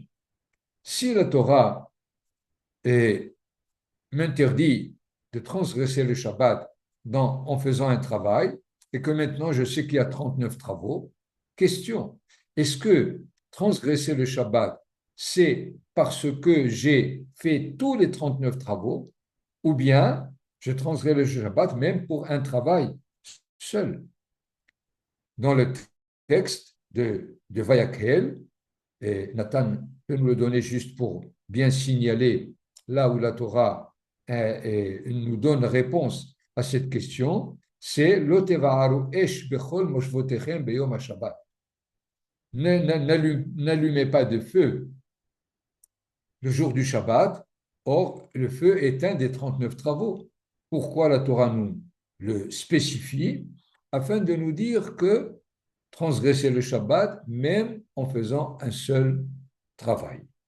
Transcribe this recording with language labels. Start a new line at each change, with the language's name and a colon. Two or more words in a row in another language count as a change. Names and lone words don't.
French: Si la Torah m'interdit de transgresser le Shabbat en faisant un travail, et que maintenant je sais qu'il y a 39 travaux, question, est-ce que transgresser le Shabbat, c'est parce que j'ai fait tous les 39 travaux, ou bien je transgresse le Shabbat même pour un travail seul? Dans le texte de Vayakhel, et Nathan peut nous le donner juste pour bien signaler là où la Torah nous donne réponse à cette question, c'est
Hebrew: לא תבערו אש בכל מושבותיכם ביום השבת.
French: N'allumez pas de feu le jour du Shabbat. Or, le feu est un des 39 travaux. Pourquoi la Torah nous le spécifie? Afin de nous dire que transgresser le Shabbat, même en faisant un seul travail.